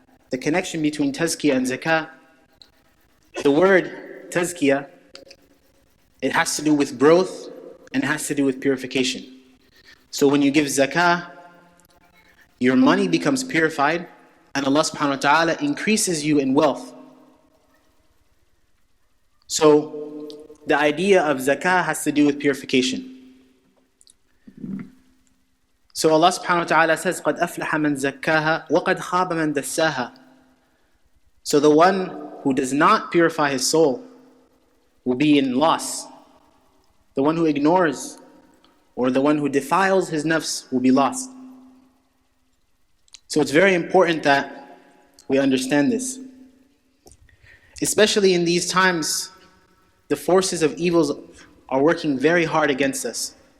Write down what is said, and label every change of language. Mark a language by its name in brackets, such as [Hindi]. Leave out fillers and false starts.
[English] The connection between tazkiyah and zakah. The word tazkiyah, it has to do with growth and it has to do with purification. So when you give zakah, your money becomes purified and Allah subhanahu wa ta'ala increases you in wealth. So the idea of zakah has to do with purification. So Allah subhanahu wa ta'ala says, [Arabic] قَدْ أَفْلَحَ مَنْ زَكَّاهَا وَقَدْ خَابَ مَنْ دَسَّاهَا. [English] So the one who does not purify his soul will be in loss. The one who ignores or the one who defiles his nafs will be lost. So it's very important that we understand this. Especially in these times, the forces of evils are working very hard against us.